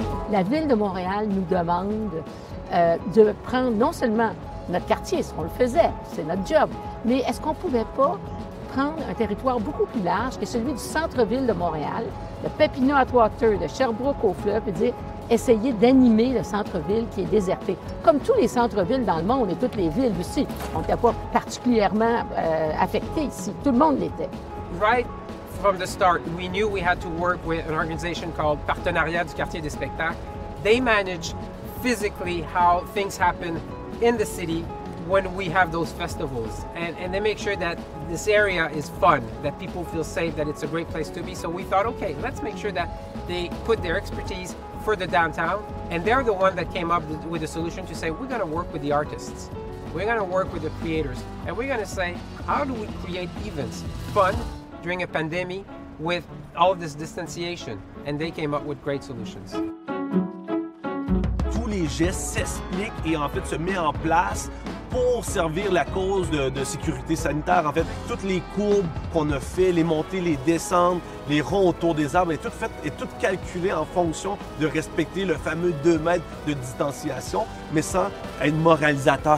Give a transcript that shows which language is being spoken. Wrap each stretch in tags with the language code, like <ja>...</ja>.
<fr>La Ville de Montréal nous demande de prendre non seulement notre quartier, ce qu'on le faisait, c'est notre job, mais est-ce qu'on ne pouvait pas prendre un territoire beaucoup plus large que celui du centre-ville de Montréal, de Papineau à Trois-Rivières, de Sherbrooke au fleuve, et dire essayer d'animer le centre-ville qui est déserté. Comme tous les centres-villes dans le monde et toutes les villes aussi, on n'était pas particulièrement affectés ici. Tout le monde l'était.</fr> <en>Right from the start, we knew we had to work with an organization called Partenariat du Quartier des Spectacles. They manage physically how things happen in the city when we have those festivals. And they make sure that this area is fun, that people feel safe, that it's a great place to be. So we thought, okay, let's make sure that they put their expertise for the downtown. And they're the one that came up with a solution to say, we're going to work with the artists. We're going to work with the creators. And we're going to say, how do we create events, fun, during a pandemic with all this distanciation? And they came up with great solutions.</en> <fr>Tous les gestes s'expliquent et en fait se mettent en place pour servir la cause de sécurité sanitaire. En fait, toutes les courbes qu'on a fait, les montées, les descentes, les ronds autour des arbres, est tout fait et tout calculé en fonction de respecter le fameux 2 mètres de distanciation, mais sans être moralisateur.</fr>